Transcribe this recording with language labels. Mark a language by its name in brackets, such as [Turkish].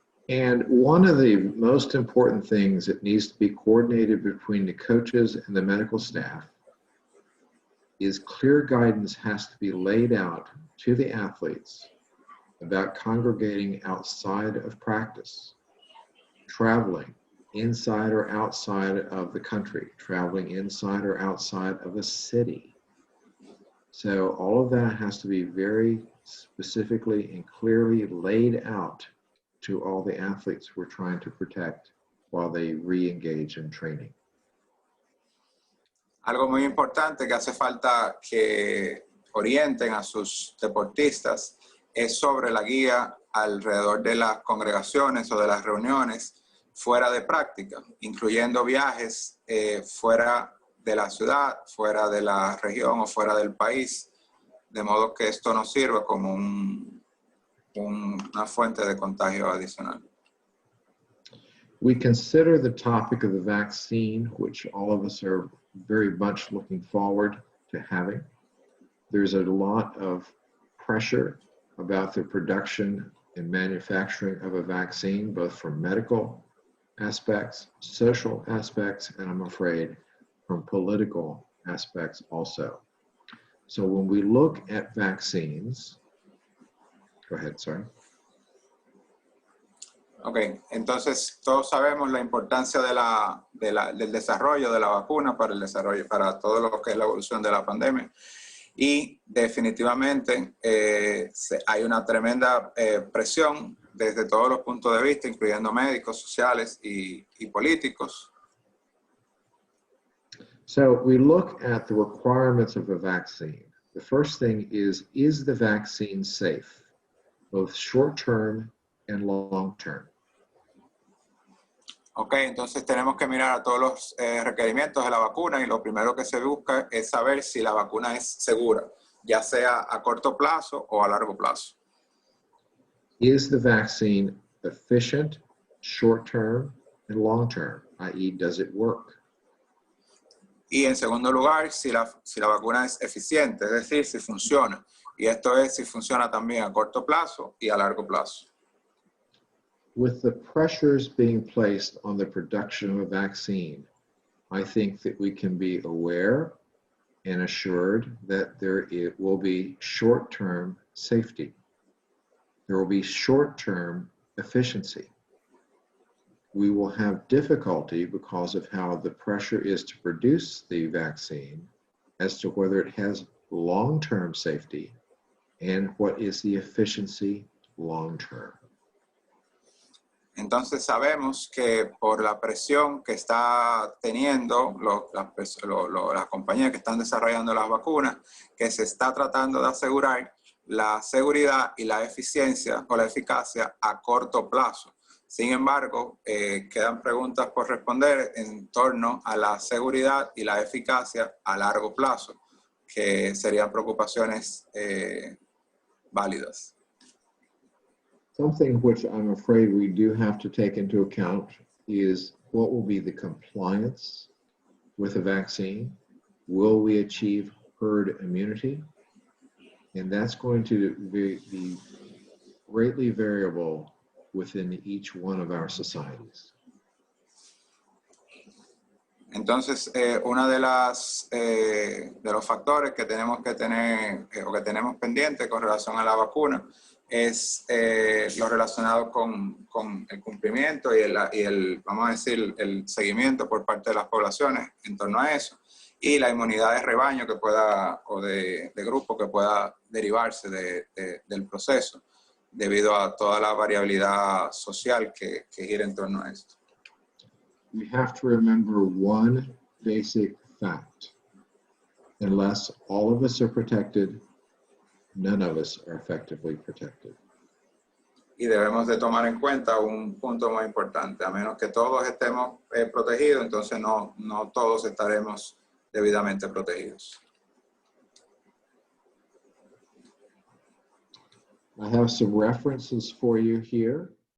[English] And one of the most important things that needs to be coordinated between the coaches and the medical staff is clear guidance has to be laid out to the athletes about congregating outside of practice, traveling inside or outside of the country, traveling inside or outside of a city. So all of that has to be very specifically and clearly laid out to all the athletes we're trying to protect while they re-engage in training. [Spanish] Algo muy importante que hace falta que orienten a sus deportistas es sobre la guía alrededor de las congregaciones o de las reuniones fuera de práctica, incluyendo viajes fuera de la ciudad, fuera de la región o fuera del país, de modo que esto nos sirva como una fuente de contagio adicional. [English] We consider the topic of the vaccine, which all of us are very much looking forward to having. there's a lot of pressure about the production and manufacturing of a vaccine, both from medical aspects, social aspects, and I'm afraid from political aspects also. So when we look at vaccines, go ahead, sorry. [Spanish] Ok, entonces todos sabemos la importancia del desarrollo de la vacuna para el desarrollo, para todo lo que es la evolución de la pandemia. Y definitivamente hay una tremenda presión desde todos los puntos de vista, incluyendo médicos, sociales y políticos. [English] So we look at the requirements of a vaccine. The first thing is the vaccine safe, both short-term and long-term? [Spanish] Ok, entonces tenemos que mirar a todos los requerimientos de la vacuna y lo primero que se busca es saber si la vacuna es segura, ya sea a corto plazo o a largo plazo. [English] Is the vaccine efficient, short-term, and long-term, i.e., does it work? [Spanish] Y en segundo lugar, si la vacuna es eficiente, es decir, si funciona. Y esto es si funciona también a corto plazo y a largo plazo. [English] With the pressures being placed on the production of a vaccine, I think that we can be aware and assured that it will be short-term safety. There will be short-term efficiency. We will have difficulty because of how the pressure is to produce the vaccine as to whether it has long-term safety and what is the efficiency long-term. [Spanish] Entonces sabemos que por la presión que está teniendo las compañías que están desarrollando las vacunas, que se está tratando de asegurar la seguridad y la eficiencia o la eficacia a corto plazo. Sin embargo, quedan preguntas por responder en torno a la seguridad y la eficacia a largo plazo, que serían preocupaciones válidas. [English] Something which I'm afraid we do have to take into account is what will be the compliance with a vaccine. Will we achieve herd immunity? And that's going to be greatly variable within each one of our societies. [Spanish] Entonces, uno de los factores que tenemos que tener o que tenemos pendiente con relación a la vacuna es lo relacionado con el cumplimiento y vamos a decir, el seguimiento por parte de las poblaciones en torno a eso y la inmunidad de rebaño que pueda, o de grupo que pueda derivarse del proceso debido a toda la variabilidad social que gira en torno a esto. [English] We have to remember one basic fact. Unless all of us are protected, none of us are effectively protected. [Spanish] Y debemos de tomar en cuenta un punto muy importante. A menos que todos estemos protegidos, entonces no todos estaremos debidamente protegidos. [English] I have some references for you here.